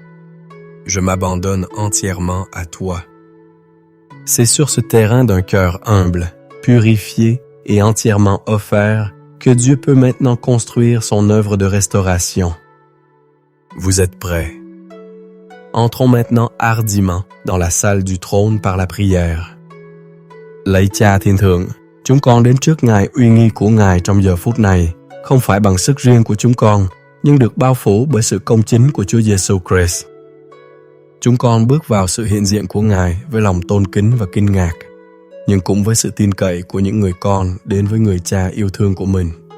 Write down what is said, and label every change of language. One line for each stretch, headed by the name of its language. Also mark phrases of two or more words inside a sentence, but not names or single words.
French: Je m'abandonne entièrement à toi. C'est sur ce terrain d'un cœur humble, purifié et entièrement offert que Dieu peut maintenant construire son œuvre de restauration. Vous êtes prêts? Entrons maintenant hardiment dans la salle du trône par la prière.
Vietnamese: Lạy Cha Thiên Thượng, chúng con đến trước Ngài uy nghi của Ngài trong giờ phút này, không phải bằng sức riêng của chúng con, nhưng được bao phủ bởi sự công chính của Chúa Giêsu Christ. Chúng con bước vào sự hiện diện của Ngài với lòng tôn kính và kinh ngạc, nhưng cũng với sự tin cậy của những người con đến với người Cha yêu thương của mình.